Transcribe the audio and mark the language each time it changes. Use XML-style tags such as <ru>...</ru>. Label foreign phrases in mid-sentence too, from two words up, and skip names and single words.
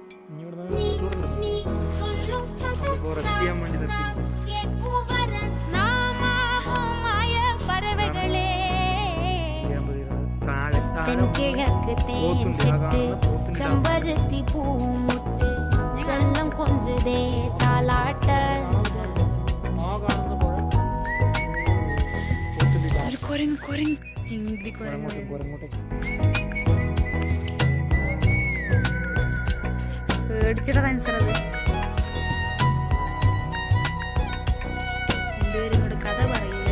<ml>ഇനി ഇവിടെ റെസ്റ്റ് ചെയ്യാൻ വേണ്ടി നിർത്തിയിരിക്കുന്നു.</ml> <ta>தென்கிழக்கு தேன் சிட்டு செம்பருத்தி பூமொட்டு செல்லம் கொஞ்சதே தாலாட்ட</ta> <ml>പേടിച്ചിട്ട് അനുസരത് രണ്ടുപേരും ഇങ്ങോട്ട് കഥ പറയില്ല.</ml>